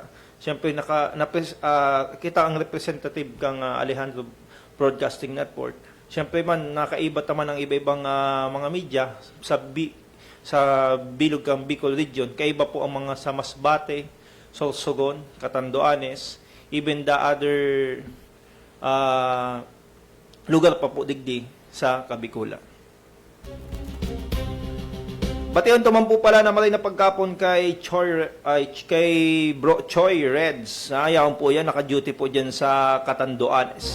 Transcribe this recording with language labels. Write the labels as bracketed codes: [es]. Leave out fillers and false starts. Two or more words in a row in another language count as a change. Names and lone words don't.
[bik] Siyempre, kita ang representative kang Alejandro Broadcasting Network. Siyempre man, nakaiba taman ang iba-ibang mga media sa bilog kang Bicol Region. Kaiba po ang mga sa Masbate, Sorsogon, Catanduanes, [en] even the other [bik] lugar pa po digdi sa Kabikulan. Batiyon to man po pala na maray na pagkapon kay Bro Choi Reds. Ayaw po yan, naka-duty po dyan sa Catanduanes.